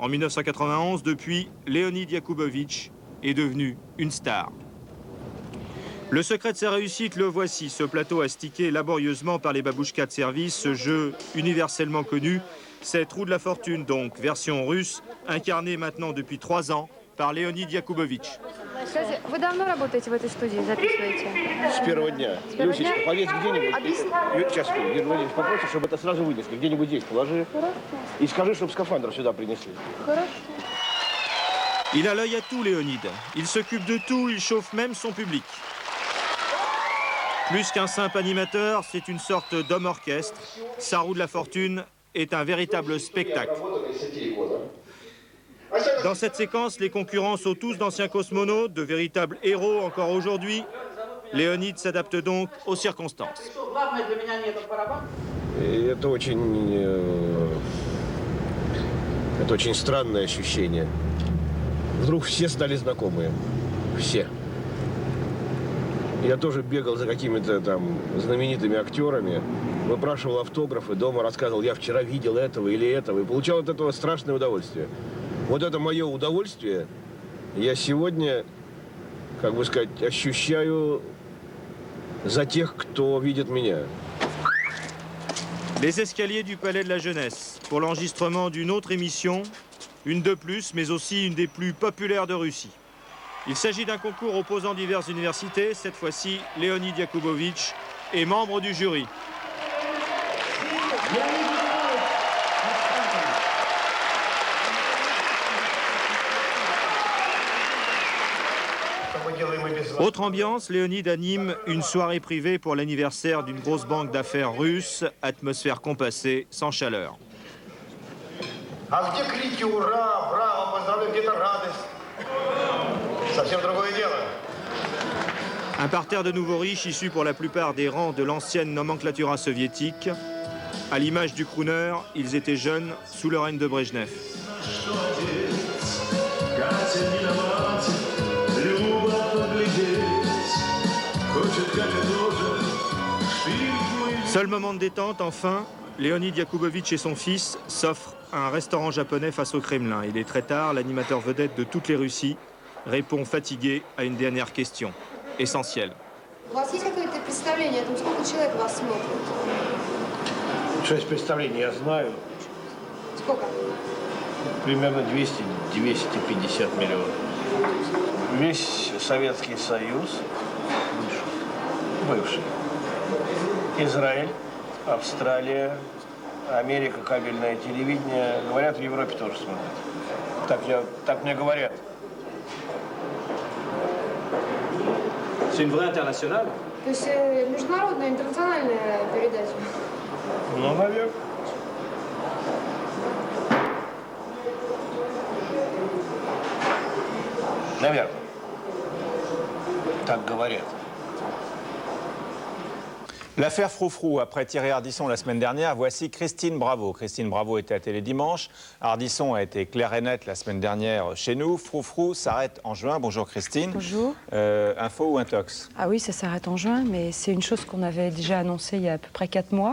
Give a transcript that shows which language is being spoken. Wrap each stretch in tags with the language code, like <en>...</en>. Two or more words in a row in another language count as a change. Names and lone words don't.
<fr>En 1991, depuis, Leonid Yakubovitch est devenu une star. Le secret de sa réussite, le voici. Ce plateau astiqué laborieusement par les babouchkas de service, ce jeu universellement connu, c'est Trou de la fortune donc, version russe, incarné maintenant depuis 3 ans par Leonid Yakubovitch.</fr> <ru>Скажите, вы давно работаете в этой студии, записываете? С первого дня. С первого дня? Люсечка, повесь где-нибудь. Объясни. Сейчас, Юрий Владимирович, попросишь, чтобы это сразу вынесли. Где-нибудь здесь положи. Хорошо. И скажи, чтобы скафандр сюда принесли. Хорошо.</ru> <fr>Il a l'œil à tout, Léonide. Il s'occupe de tout, il chauffe même son public. Plus qu'un simple animateur, c'est une sorte d'homme-orchestre. Sa roue de la fortune est un véritable spectacle. Dans cette séquence, les concurrents sont tous d'anciens cosmonautes, de véritables héros encore aujourd'hui. Léonide s'adapte donc aux circonstances.</fr> <ru>Это очень странное ощущение. Вдруг все стали знакомые. Все. Я тоже бегал за какими-то там знаменитыми актерами, выпрашивал автографы, дома рассказывал, я вчера видел этого или этого, и получал от этого страшное удовольствие. Вот это мое удовольствие я сегодня, как бы сказать, ощущаю за тех, кто видит меня.</ru> <fr>Les escaliers du Palais de la Jeunesse pour l'enregistrement d'une autre émission, une de plus, mais aussi une des plus populaires de Russie. Il s'agit d'un concours opposant diverses universités. Cette fois-ci, Leonid Yakubovitch est membre du jury. Autre ambiance, Léonid anime une soirée privée pour l'anniversaire d'une grosse banque d'affaires russe. Atmosphère compassée, sans chaleur.</fr> <ru>А где крики «Ура! Браво! Поздравляю!» Где-то радость. Совсем другое дело.</ru> <fr>Un parterre de nouveaux riches issus pour la plupart des rangs de l'ancienne nomenclatura soviétique. À l'image du crooner, ils étaient jeunes sous le règne de Brejnev. Seul moment de détente, enfin, Leonid Yakubovitch et son fils s'offrent un restaurant japonais face au Kremlin. Il est très tard, l'animateur vedette de toutes les Russies répond fatigué à une dernière question, essentielle.</fr> <ru>У вас есть какое-то представление о том, сколько человек вас смотрит? Что есть представление, я знаю. Сколько? Примерно 200-250 миллионов. Весь Советский Союз, бывший, Израиль, Австралия, Америка, кабельное телевидение. Говорят, в Европе тоже смотрят. Так мне говорят.</ru> <fr>C'est une vraie internationale?</fr> <ru>То есть международная, интернациональная передача? Ну, наверное. Наверное. Так говорят.</ru> <fr>L'affaire Froufrou, après Thierry Ardisson la semaine dernière, voici Christine Bravo. Christine Bravo était à Télé Dimanche. Ardisson a été clair et net la semaine dernière chez nous. Froufrou s'arrête en juin. Bonjour Christine. Bonjour. Info ou intox? Ah oui, ça s'arrête en juin, mais c'est une chose qu'on avait déjà annoncée il y a à peu près 4 mois.</fr>